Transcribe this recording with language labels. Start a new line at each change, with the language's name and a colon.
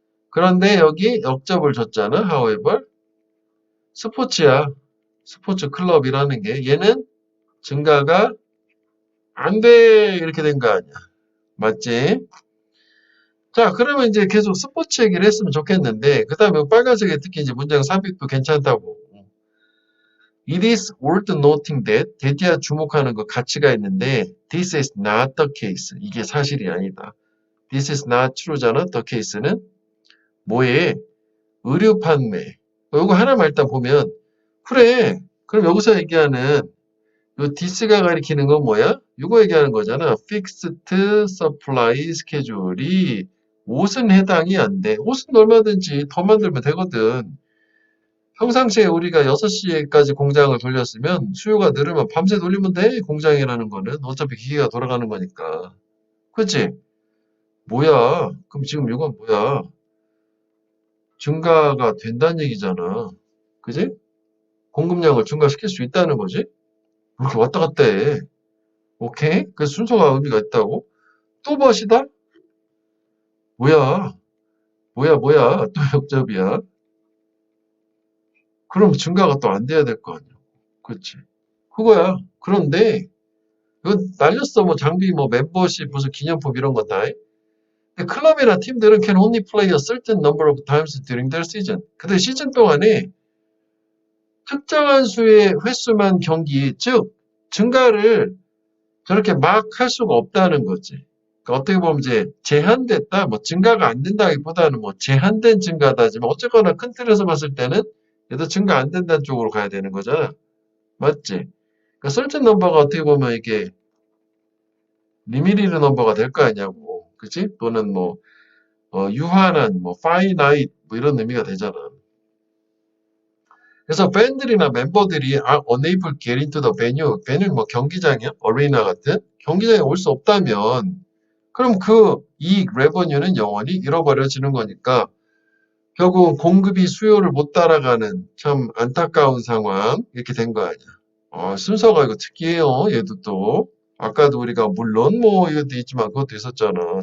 Korean: 그런데 여기 역접을 줬잖아. however 스포츠야. 스포츠 클럽이라는 게 얘는 증가가 안 돼. 이렇게 된 거 아니야. 맞지? 자, 그러면 이제 계속 스포츠 얘기를 했으면 좋겠는데, 그 다음에 빨간색에 특히 이제 문장 삽입도 괜찮다고.
English: It is worth noting that,
Korean: 대디아 주목하는 거 가치가 있는데,
English: this is not the case.
Korean: 이게 사실이 아니다.
English: This is not true잖아.
Korean: The case는 뭐에? 의류 판매. 이거 하나만 일단 보면, 그래. 그럼 여기서 얘기하는 요 this가 가리키는 건 뭐야? 이거 얘기하는 거잖아.
English: fixed supply schedule
Korean: 이 옷은 해당이 안 돼. 옷은 얼마든지 더 만들면 되거든. 평상시에 우리가 6시까지 공장을 돌렸으면 수요가 늘으면 밤새 돌리면 돼. 공장이라는 거는. 어차피 기계가 돌아가는 거니까. 그치? 뭐야? 그럼 지금 이건 뭐야? 증가가 된다는 얘기잖아. 그지? 공급량을 증가시킬 수 있다는 거지? 이렇게 왔다 갔다 해. 오케이? 그 순서가 의미가 있다고? 또 멋이다? 뭐야? 뭐야? 또 역접이야? 그럼 증가가 또 안 돼야 될 거 아니야. 그치? 그거야. 그런데, 이거 날렸어. 뭐 장비, 뭐 멤버십, 무슨 기념품 이런 거 다. 근데 클럽이나 팀들은
English: can only play a certain number of times during their season.
Korean: 근데 시즌 동안에 특정한 수의 횟수만 경기, 즉, 증가를 저렇게 막 할 수가 없다는 거지. 그러니까 어떻게 보면 이제 제한됐다, 뭐 증가가 안 된다기보다는 뭐 제한된 증가다지만 어쨌거나 큰 틀에서 봤을 때는 얘도 증가 안 된다는 쪽으로 가야 되는 거잖아. 맞지? 그러니까 certain 넘버가 어떻게 보면 이게 리미티드 넘버가 될 거 아니냐고. 그치? 또는 뭐 유한한, 뭐 finite 뭐 이런 의미가 되잖아. 그래서 팬들이나 멤버들이
English: unable to get into the venue, venue는
Korean: 뭐 경기장이야? 어리나 같은? 경기장에 올 수 없다면 그럼 그 이익, 레버뉴는 영원히 잃어버려지는 거니까 결국 공급이 수요를 못 따라가는 참 안타까운 상황 이렇게 된 거 아니야. 순서가 이거 특이해요. 얘도 또 아까도 우리가 물론 뭐 이것도 있지만 그것도 있었잖아.